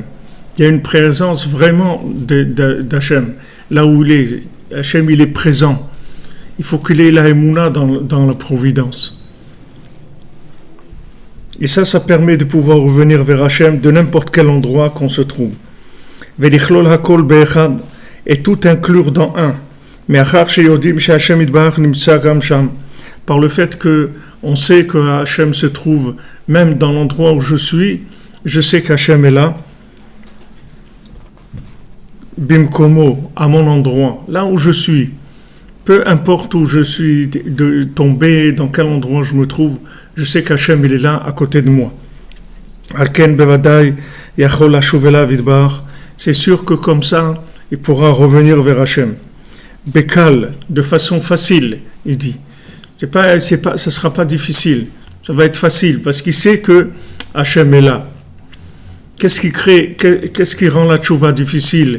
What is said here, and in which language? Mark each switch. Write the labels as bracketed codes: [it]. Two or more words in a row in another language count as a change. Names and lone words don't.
[fr] Il y a une présence vraiment d'Hachem. Là où il est, Hachem il est présent. Il faut qu'il ait la émouna dans la providence. Et ça permet de pouvoir revenir vers Hachem de n'importe quel endroit qu'on se trouve. [he] ולכלול הכל באחד, [fr] et tout inclure dans un. [he] Mais אחר שיודעים שה' יתברך נמצא גם שם. [fr] Par le fait que on sait que Hachem se trouve même dans l'endroit où je suis, je sais qu'Hachem est là. Bimkomo, à mon endroit, là où je suis. Peu importe où je suis tombé, dans quel endroit je me trouve, je sais qu'Hachem il est là à côté de moi. [he] על כן בוודאי יכול לשוב אליו יתברך. [fr] C'est sûr que comme ça, il pourra revenir vers Hachem. Bekal, de façon facile, il dit. Ça sera pas difficile. Ça va être facile parce qu'il sait que Hachem est là. Qu'est-ce qui rend la tchouva difficile?